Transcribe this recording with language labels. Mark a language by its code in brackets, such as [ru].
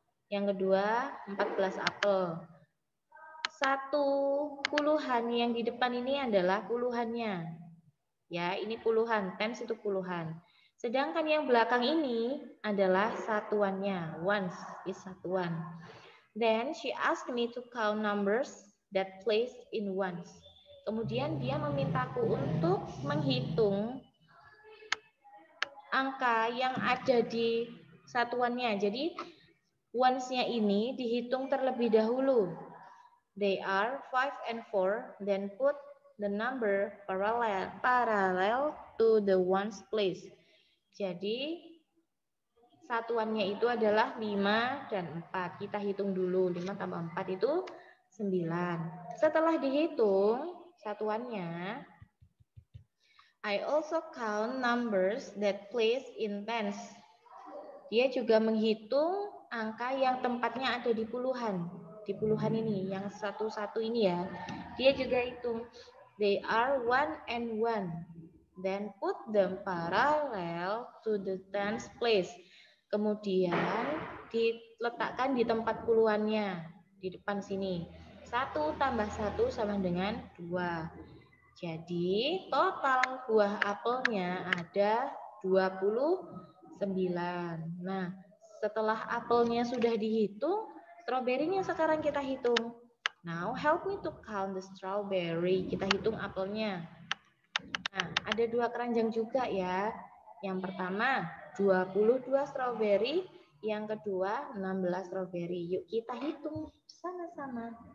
[id] Yang kedua 14 apel. 1 puluhan yang di depan ini adalah puluhannya. Ya, ini puluhan, tens itu puluhan. Sedangkan yang belakang ini adalah satuannya. [en] Ones is satuan. Then she asked me to count numbers that place in ones. [id] Kemudian dia memintaku untuk menghitung angka yang ada di satuannya. Jadi ones-nya ini dihitung terlebih dahulu. [en] They are 5 and 4, then put the number parallel to the ones place. [id] Jadi satuannya itu adalah 5 dan 4. Kita hitung dulu, 5 tambah 4 itu 9. Setelah dihitung satuannya, [en] I also count numbers that place in tens. [id] Dia juga menghitung angka yang tempatnya ada di puluhan. Di puluhan ini, yang satu-satu ini ya. Dia juga hitung. [en] They are 1 and 1. Then put them parallel to the tens place. [id] Kemudian diletakkan di tempat puluhannya. Di depan sini. 1 tambah 1 sama dengan 2. Jadi total buah apelnya ada 29. Nah, setelah apelnya sudah dihitung, stroberinya sekarang kita hitung. [en] Now help me to count the strawberry. [id] Kita hitung apelnya. Nah, ada 2 keranjang juga ya. Yang pertama 22 stroberi, yang kedua 16 stroberi. Yuk kita hitung sama-sama.